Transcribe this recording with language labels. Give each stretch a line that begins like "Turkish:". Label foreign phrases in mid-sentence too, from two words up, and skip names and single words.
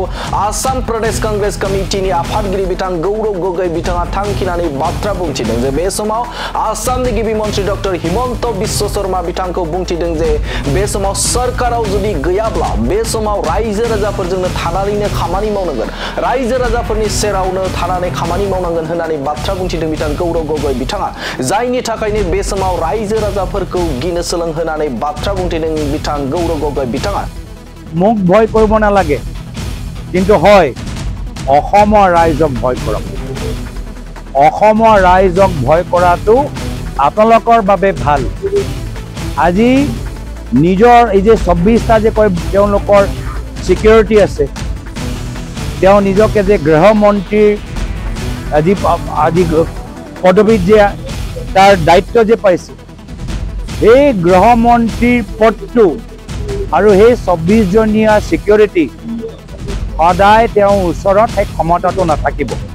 Bodo: आसाम प्रदेश कांग्रेस कमिटिनि आफादगिरि बिथां गौरव गगৈ बिथाङा थांखिनानै बाथ्रा बुंथिदों जे बे समाव आसामनि गिबि मन्थ्रि डक्टर हिमन्त बिश्व शर्मा बिथांखौ बुंथिदों जे बे समाव सरकाराव जुदि गैयाब्ला बे समाव रायजो राजाफोरजोंनो थानानैनो खामानि मावनांगोन रायजो राजाफोरनि सेरावनो थानानै खामानि मावनांगोन होननानै बाथ्रा बुंथिदों बिथां गौरव गगৈ बिथाङा जायनि थाखायनो बे समाव रायजो राजाफोर गिनो सोलों होनानै बाथ्रा बुंथिदों बिथां गौरव गगৈ बिथाङा
Assamese: मुख भय কৰিব নালাগে কিন্তু হয় অসমৰ ৰাইজক ভয় কৰক অসমৰ ৰাইজক ভয় কৰাটো আপোনালোকৰ বাবে ভাল আজি নিজৰ এই যে ২৬টা যে কয় তেওঁলোকৰ সিকিউৰিটি আছে তেওঁ নিজকে যে গৃহমন্ত্ৰী আজি পদবীত যে তাৰ দায়িত্ব যে পাইছে এই গৃহমন্ত্ৰীৰ পদটো আৰু সেই ২৬ জনীয়া সিকিউৰিটি সদায় তেওঁৰ ওচৰত এই ক্ষমতাটো নাথাকিব